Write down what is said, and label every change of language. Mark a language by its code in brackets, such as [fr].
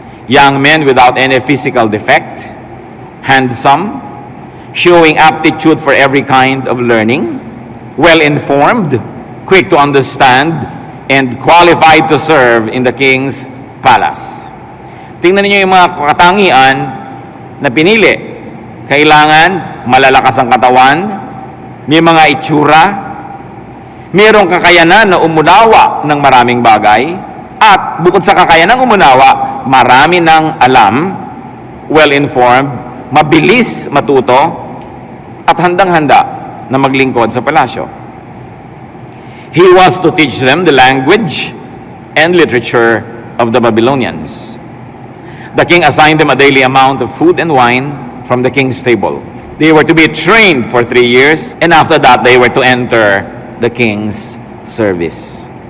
[en] Young men without any physical defect, handsome, showing aptitude for every kind of learning, well-informed, quick to understand, and qualified to serve in the king's palace. [tl] Tingnan niyo yung mga katangian na pinili. Kailangan malalakas ang katawan, may mga itsura, mayroong kakayanan na umunawa ng maraming bagay, at bukod sa kakayanan umunawa, marami ng alam, well-informed, mabilis matuto, at handang-handa na maglingkod sa palasyo. [en] He was to teach them the language and literature of the Babylonians. The king assigned them a daily amount of food and wine from the king's table. They were to be trained for 3 years, and after that, they were to enter the king's service.